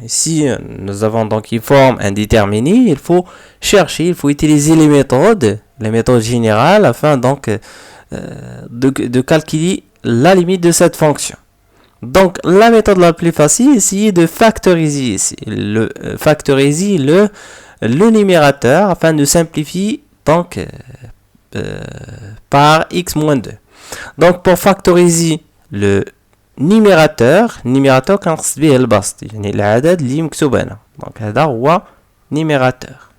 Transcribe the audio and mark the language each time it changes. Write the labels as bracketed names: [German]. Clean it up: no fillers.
[French] Ici, nous avons donc une forme indéterminée. Il faut chercher, il faut utiliser les méthodes générales afin donc de calculer la limite de cette fonction. Donc, la méthode la plus facile, c'est de factoriser ici. Factoriser le numérateur afin de simplifier donc par x moins 2. Donc, pour factoriser le numérateur [Arabic] كنقصد به البسط يعني العدد اللي مكتوب هنا. Donc, هذا هو numérateur.